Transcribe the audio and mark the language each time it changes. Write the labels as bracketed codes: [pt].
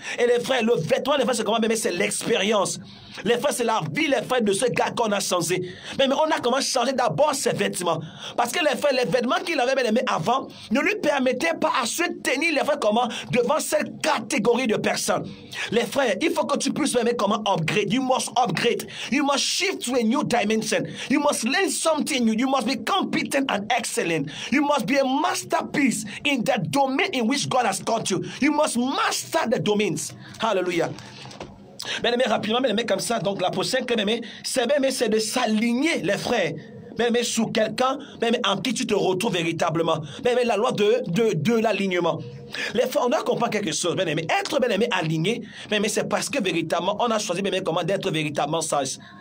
[fr] Et les frères, le vêtement, les frères, c'est comment, mais c'est l'expérience. Les frères, c'est la vie, les frères, de ce gars qu'on a changé. Mais on a comment changer d'abord ses vêtements. Parce que les frères, les vêtements qu'il avait bien aimé avant ne lui permettaient pas à se tenir, les frères, comment, devant cette catégorie de personnes. Les frères, il faut que tu puisses aimer comment upgrade. [en] You must upgrade. You must shift to a new dimension. You must learn something new. You must be competent and excellent. You must be a masterpiece in the domain in which God has taught you. You must master the domains. Hallelujah. [fr] Bien aimé, rapidement, bien aimé, comme ça, donc la prochaine, c'est de s'aligner, les frères. Bien aimé, sous quelqu'un, bien aimé, en qui tu te retrouves véritablement. Bien aimé, la loi de l'alignement. Les frères, on doit comprendre quelque chose, bien aimé. Être bien aimé aligné, bien aimé, c'est parce que véritablement, on a choisi bien aimé comment d'être véritablement sage.